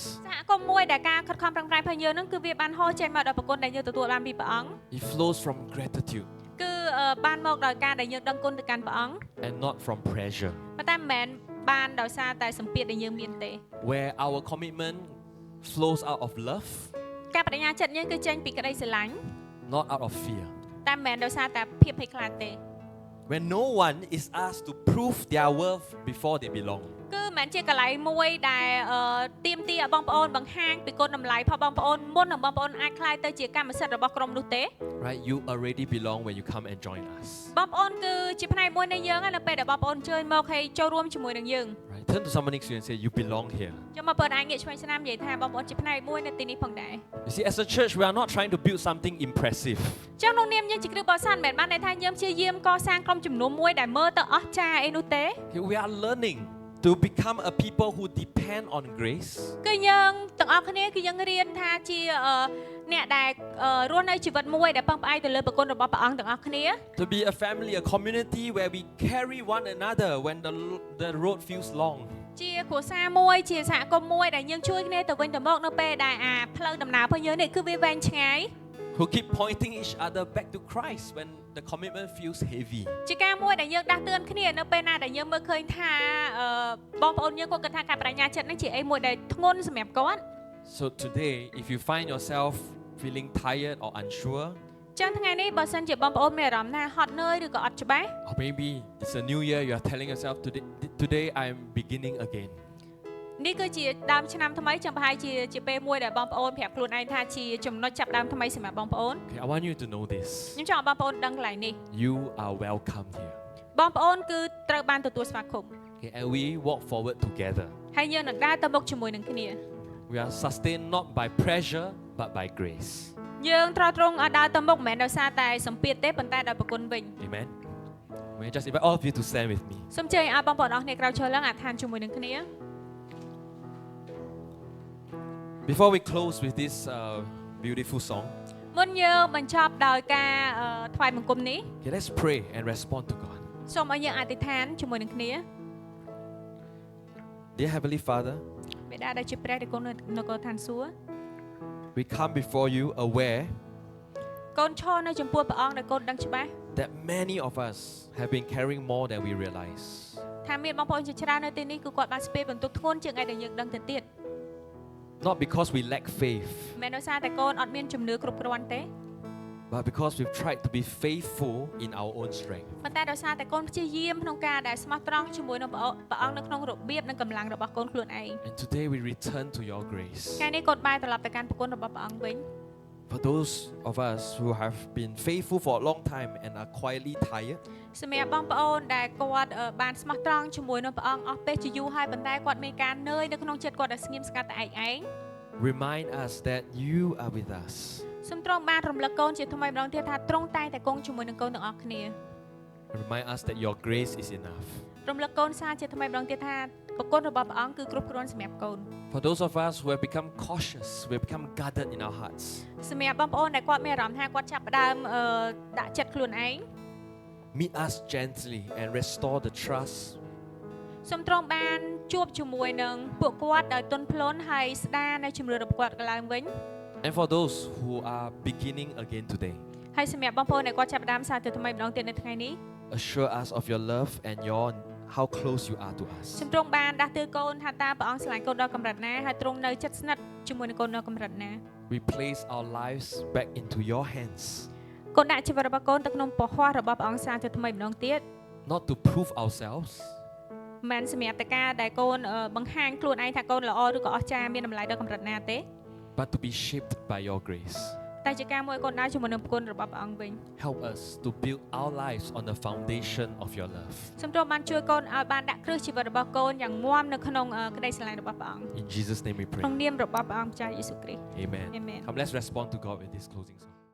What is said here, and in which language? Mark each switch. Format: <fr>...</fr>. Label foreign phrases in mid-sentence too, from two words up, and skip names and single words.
<km>សហគមន៍មួយដែលការខិតខំប្រឹងប្រែងរបស់យើងនឹងគឺវាបានហូរចេញមកដល់ប្រគុណដែលយើងទទួលបានពីព្រះអង្គ</km> <en>It flows from gratitude</en> <km>គឺបានមកដោយការដែលយើងដឹងគុណទៅកាន់ព្រះអង្គ</km> <en>and not from pressure.</en> <km>ប៉ុន្តែមិនមែនបានដោយសារតែសម្ពាធដែលយើងមានទេ</km> <en>Where our commitment flows out of love,</en> <km>ការបដិញ្ញាចិត្តយើងគឺចេញពីក្តីស្រឡាញ់</km> <en>not out of fear.</en> <km>តែមិនមែនដោយសារតែភាពភ័យខ្លាចទេ</km> <en>When no one is asked to prove their worth before they belong.</en> <km>គឺមិនមែនជាកន្លែងមួយដែលទាមទារឲ្យបងប្អូនបង្ហាញពីគុណតម្លៃរបស់បងប្អូនមុននឹងបងប្អូនអាចក្លាយទៅជាកម្មសិទ្ធិរបស់ក្រុមនោះទេ</km> <en>Right? You already belong when you come and join us.</en> <km>បងប្អូនគឺជាផ្នែកមួយនៃយើងហើយនៅពេលដែលបងប្អូនអញ្ជើញមកហើយចូលរួមជាមួយនឹងយើង</km> <en>Right? Turn to someone next to you and say, you belong here.</en> <km>ចាំមកបងប្អូនអាចងាកឆ្វេងស្ដាំនិយាយថាបងប្អូនជាផ្នែកមួយនៅទីនេះផងដែរ</km> <en>You see, as a church, we are not trying to build something impressive.</en> <km>ចឹងក្នុងនាមយើងជាគ្រីស្ទបរិស័ទមិនមែនបានន័យថាយើងព្យាយាមកសាងក្រុមជំនុំមួយដែលមើលទៅអស្ចារ្យអីនោះទេ</km> <en>Okay, we are learning to become a people who depend on grace.</en> <km>គឺយើងទាំងអស់គ្នាគឺយើងរៀនថាជាអ្នកដែលរស់នៅជីវិតមួយដែលពឹងផ្អែកទៅលើប្រគុណរបស់ព្រះអង្គទាំងអស់គ្នា</km> <en>To be a family, a community where we carry one another when the road feels long.</en> <km>ជាគ្រួសារមួយជាសហគមន៍មួយដែលយើងជួយគ្នាទៅវិញទៅមកនៅពេលដែលផ្លូវដំណើររបស់យើងនេះគឺវាវែងឆ្ងាយ</km> <en>Who keep pointing each other back to Christ when the commitment feels heavy.</en> <km>ជាការមួយដែលយើងដាស់តឿនគ្នានៅពេលណាដែលយើងមើលឃើញថាបងប្អូនយើងគាត់គិតថាការបដិញ្ញាចិត្តនេះជាអីមួយដែលធ្ងន់សម្រាប់គាត់</km> <en>So today, if you find yourself feeling tired or unsure,</en> <km>ចឹងថ្ងៃនេះបើសិនជាបងប្អូនមានអារម្មណ៍ថាហត់នឿយឬក៏អត់ច្បាស់</km> <en>or maybe it's a new year, you are telling yourself today I am beginning again.</en> <km>នេះគឺជាដើមឆ្នាំថ្មីចឹងប្រហែលជាពេលមួយដែលបងប្អូនប្រាប់ខ្លួនឯងថាជាចំណុចចាប់ដើមថ្មីសម្រាប់បងប្អូន</km> <en>Okay, I want you to know this.</en> <km>ខ្ញុំចង់ឲ្យបងប្អូនដឹងកន្លែងនេះ</km> <en>You are welcome here.</en> <km>បងប្អូនគឺត្រូវបានទទួលស្វាគមន៍</km> <en>Okay, and we walk forward together.</en> <km>ហើយយើងនឹងដើរទៅមុខជាមួយនឹងគ្នា</km> <en>We are sustained not by pressure but by grace. យើងត្រូវត្រង់ឲ្យដើរទៅមុខមិនមែនដោយសារតែសម្ពាធទេប៉ុន្តែដោយប្រគុណវិញ Amen. May I just invite all of you to stand with me.</en> <km>សូមជើញឲ្យបងប្អូនអស់គ្នាក្រោកឈរឡើងអធិដ្ឋានជាមួយនឹងគ្នា</km> <en>Before we close with this beautiful song,</en> <km>មុនយើងបញ្ចប់ដោយការថ្វាយបង្គំនេះ</km> <en>okay, let's pray and respond to God.</en> <km>សូមឲ្យយើងអធិដ្ឋានជាមួយនឹងគ្នា</km> <en>Dear Heavenly Father,</en> <km>បិតាដែលជាព្រះដែលគង់នៅនគរឋានសួគ៌</km> <en>we come before you aware</en> <km>កូនឈរនៅចំពោះព្រះអង្គដែលកូនដឹងច្បាស់</km> <en>that many of us have been carrying more than we realize.</en> <km>ថាមានបងប្អូនជាច្រើននៅទីនេះគឺគាត់បានស្ពាយបន្ទុកធ្ងន់ជាងឯដែលយើងដឹងទៅទៀត</km> <en>Not because we lack faith,</en> <km>មិនមែនដោយសារតែកូនអត់មានជំនឿគ្រប់គ្រាន់ទេ</km> <en>But because we've tried to be faithful in our own strength.</en> <km>ប៉ុន្តែដោយសារតែកូនព្យាយាមក្នុងការដែលស្មោះត្រង់ជាមួយនឹងព្រះអង្គនៅក្នុងរបៀបនិងកម្លាំងរបស់កូនខ្លួនឯង</km> <en>And today we return to your grace.</en> <km>ថ្ងៃនេះកូនបែរត្រឡប់ទៅកាន់ព្រះគុណរបស់ព្រះអង្គវិញ</km> <en>For those of us who have been faithful for a long time and are quietly tired.</en> <km>សម្រាប់បងប្អូនដែលគាត់បានស្មោះត្រង់ជាមួយនឹងព្រះអង្គអស់ពេលជាយូរហើយប៉ុន្តែគាត់មានការនឿយនៅក្នុងចិត្តគាត់ដែលស្ងៀមស្ងាត់តែឯង</km> <en>Remind us that you are with us.</en> <km>សូមទ្រង់បានរំលឹកកូនជាថ្មីម្ដងទៀតថាទ្រង់តែងតែគង់ជាមួយនឹងកូនទាំងអស់គ្នា</km> <en>Remind us that your grace is enough.</en> <km>រំលឹកកូនសារជាថ្មីម្ដងទៀតថាប្រគុណរបស់ព្រះអង្គគឺគ្រប់គ្រាន់សម្រាប់កូន</km> <en>For those of us who have become cautious, we have become guarded in our hearts.</en> <km>សម្រាប់បងប្អូនដែលគាត់មានអារម្មណ៍ថាគាត់ចាប់ផ្ដើមដាក់ចិត្តខ្លួនឯង</km> <en>Meet us gently and restore the trust.</en> <km>សូមទ្រង់បានជួបជាមួយនឹងពួកគាត់ដោយទន់ភ្លន់ហើយស្ដារនៅជំរឿនរបស់គាត់ឡើងវិញ</km> <en>And for those who are beginning again today.</en> <km>ហើយសម្រាប់បងប្អូនដែលគាត់ចាប់ផ្ដើមសារទៅថ្មីម្ដងទៀតនៅថ្ងៃនេះ</km> <en>Assure us of your love and how close you are to us.</en> <km>សូមទ្រង់បានដាស់តឿកូនថាតើព្រះអង្គស្រឡាញ់កូនដល់កម្រិតណាហើយទ្រង់នៅជិតស្និទ្ធជាមួយនឹងកូនដល់កម្រិតណា</km> <en>We place our lives back into your hands.</en> <km>កូនដាក់ជីវិតរបស់កូនទៅក្នុងពហុរបស់ព្រះអង្គសារទៅថ្មីម្ដងទៀត</km> <en>Not to prove ourselves.</en> <km>មិនសម្រាប់តែការដែលកូនបង្ហាញខ្លួនឯងថាកូនល្អឬក៏អស្ចារ្យមានតម្លៃដល់កម្រិតណាទេ</km> <en>But to be shaped by your grace.</en> <km>តែជាការមួយកូនដើរជាមួយនឹងគុណរបស់ព្រះអង្គវិញ</km> <en>Help us to build our lives on the foundation of your love.</en> <km>សូមទ្រង់បានជួយកូនឲ្យបានដាក់គ្រឹះជីវិតរបស់កូនយ៉ាងមាំនៅក្នុងក្តីស្រឡាញ់របស់ព្រះអង្គ</km> <en>In Jesus' name we pray.</en> <km>ក្នុងនាមរបស់ព្រះអង្គម្ចាស់យេស៊ូវគ្រីស្ទ</km> <en>Amen. Amen. Come, let's respond to God with this closing song.</en>